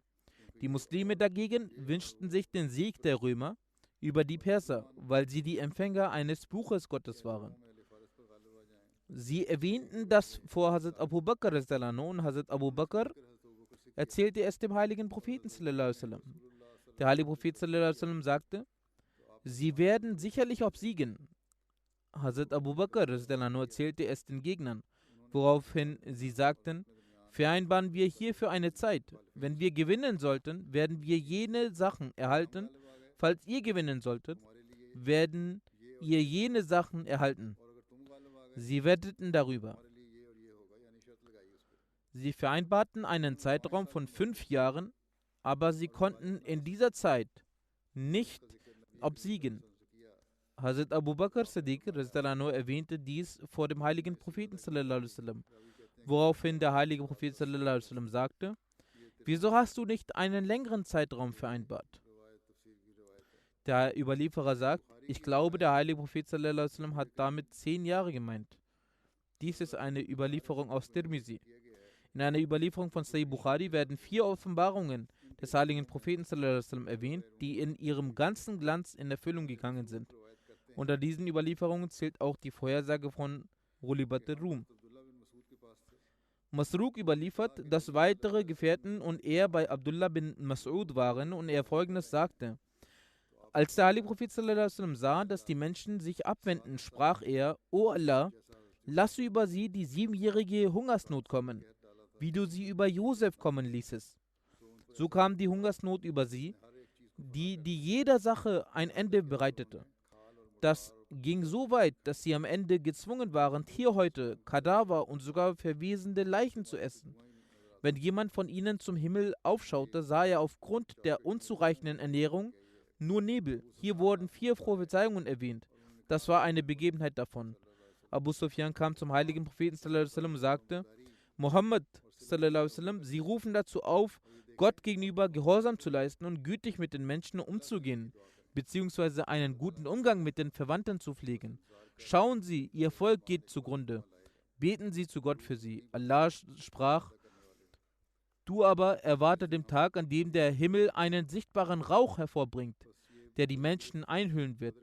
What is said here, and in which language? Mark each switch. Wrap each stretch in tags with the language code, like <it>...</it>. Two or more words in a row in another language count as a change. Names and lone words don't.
<de>Die Muslime dagegen wünschten sich den Sieg der Römer über die Perser, weil sie die Empfänger eines Buches Gottes waren. Sie erwähnten das vor Hazrat Abu Bakr und Hazrat Abu Bakr erzählte es dem heiligen Propheten</de> <ar>صلى الله عليه وسلم.</ar> <de>Der heilige Prophet</de> <ar>صلى الله عليه وسلم</ar> <de>sagte, sie werden sicherlich obsiegen. Hazrat Abu Bakr erzählte es den Gegnern, woraufhin sie sagten, vereinbaren wir hierfür eine Zeit. Wenn wir gewinnen sollten, werden wir jene Sachen erhalten. Falls ihr gewinnen solltet, werden ihr jene Sachen erhalten. Sie wetteten darüber. Sie vereinbarten einen Zeitraum von 5 Jahren, aber sie konnten in dieser Zeit nicht obsiegen. Hazrat Abu Bakr Siddiq</de> <ar>رضي الله عنه</ar> <de>erwähnte dies vor dem heiligen Propheten</de> <ar>صلى الله عليه وسلم,</ar> <de>woraufhin der heilige Prophet</de> <ar>صلى الله عليه وسلم</ar> <de>sagte: Wieso hast du nicht einen längeren Zeitraum vereinbart? Der Überlieferer sagt: Ich glaube, der heilige Prophet</de> <ar>صلى الله عليه وسلم</ar> <de>hat damit 10 Jahre gemeint. Dies ist eine Überlieferung aus Tirmizi. In einer Überlieferung von Sahih Bukhari werden 4 Offenbarungen des heiligen Propheten</de> <ar>صلى الله عليه وسلم</ar> <de>erwähnt, die in ihrem ganzen Glanz in Erfüllung gegangen sind. Unter diesen Überlieferungen zählt auch die Vorhersage von Ghulibat al-Rum. Masruq überliefert, dass weitere Gefährten und er bei Abdullah bin Mas'ud waren und er folgendes sagte: Als der heilige Prophet</de> <ar>صلى الله عليه وسلم</ar> <de>sah, dass die Menschen sich abwenden, sprach er: O Allah, lasse über sie die 7-jährige Hungersnot kommen, wie du sie über Josef kommen ließest. So kam die Hungersnot über sie, die jeder Sache ein Ende bereitete. Das ging so weit, dass sie am Ende gezwungen waren, Tierhäute, Kadaver und sogar verwesende Leichen zu essen. Wenn jemand von ihnen zum Himmel aufschaute, sah er aufgrund der unzureichenden Ernährung nur Nebel. Hier wurden 4 Prophezeiungen erwähnt. Das war eine Begebenheit davon. Abu Sufyan kam zum heiligen Propheten</de> <ar>صلى الله عليه وسلم</ar> <de>und sagte:</de> <ar>محمد صلى الله عليه وسلم,</ar> <de>Sie rufen dazu auf, Gott gegenüber Gehorsam zu leisten und gütig mit den Menschen umzugehen, beziehungsweise einen guten Umgang mit den Verwandten zu pflegen. Schauen Sie, Ihr Volk geht zugrunde. Beten Sie zu Gott für sie. Allah sprach: Du aber erwarte den Tag, an dem der Himmel einen sichtbaren Rauch hervorbringt, der die Menschen einhüllen wird.</de>